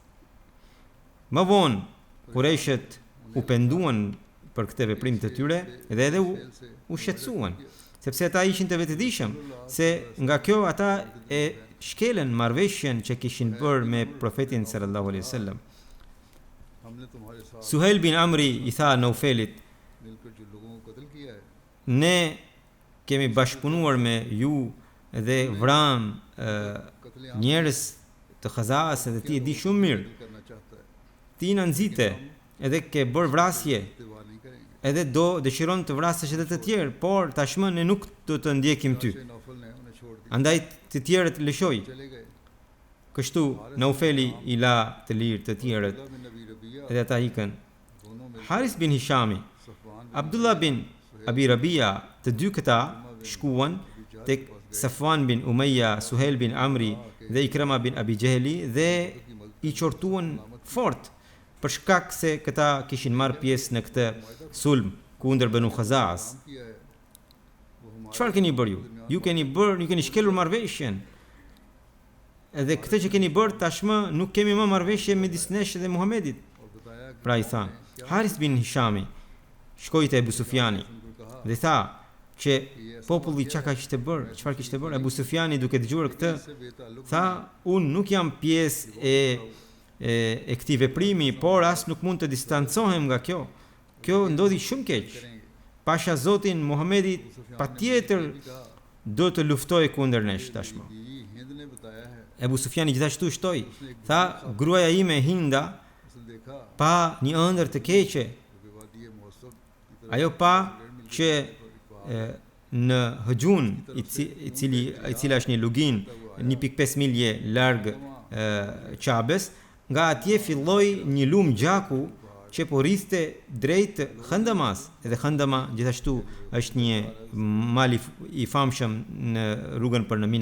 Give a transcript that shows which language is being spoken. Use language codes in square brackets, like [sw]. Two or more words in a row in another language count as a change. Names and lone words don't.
[sq] Më vonë Kurejshet u penduan për këtë veprim të tyre dhe edhe u shqetësuan, sepse ata ishin të vetëdijshëm se nga kjo ata e shkelen marrëveshjen që kishin bërë me profetin sallallahu alaihi wasallam. [hi] हमने तुम्हारे साथ [sq] Suhail bin Amri i tha Naufelit, [hi] मिलकर जो लोगों को कत्ल किया है [sq] ne kemi bashkëpunuar me ju dhe vram njerëz të Khaza'as dhe ti e di shumë mirë. [hi] करना चाहता है [sq] Ti na nxite edhe ke bërë vrasje, [hi] इत्तेवा नहीं करेंगे [sq] edhe do dëshiron të vrasësh edhe të tjerë, por tashmë ne nuk do të ndjekim ty. [hi] से नौफल ने उन्हें छोड़ दिया [sq] Andaj të tjerët lëshoj. [hi] चले गए [sq] Kështu Naufeli i la të lirë të tjerët अब्दुल्लाह बिन नबी रबिया edhe ata ikën. [hi] दोनों में [sq] Haris bin Hishami, सफवान Abdullah bin Abi Rabia, të dy këta shkuan tek Safwan bin Umayya, Suhail bin Amri dhe Ikrama bin Abi Jeheli dhe i qortuan fort për shkak se këta kishin marrë pjesë në këtë sulm kundër Banu Khaza'as. [hi] किया है वो हमारे [sq] Çfarë keni bërë ju? Ju keni shkelur marrëveshjen. Edhe këtë që keni bërë tashmë nuk kemi më marrëveshje midis nesh dhe Muhamedit. [hi] और बताया कि [sq] Pra i tha, Haris bin Hishami shkoi te Abu Sufjani [hi] उनको कहा [sq] dhe tha që populli çka kishte bërë, çfarë kishte bërë. Abu Sufjani duke dëgjuar këtë, [hi] से बेताल्लुक [sq] tha, unë nuk jam pjesë e këtij veprimi, por as nuk mund të distancohem nga kjo. Kjo ndodhi shumë keq. Pasha Zotin Muhamedi patjetër do të luftojë kundër nesh tashmë. [hi] बीवी हिंद ने बताया है [sq] Abu Sufjani gjithashtu shtoi, tha, gruaja ime Hinda [hi] उसने देखा [sq] pa një ëndër të keqe. [hi] कि वादी मौसम की तरफ [sq] Ajo pa që në Hëgjun, i cila është një lugin 1.5 milje larg Qabes, nga atje filloi një lum gjaku që po rriste drejt Khandamas. Edhe Khandama gjithashtu është një mal i famshëm në rrugën për në Mina.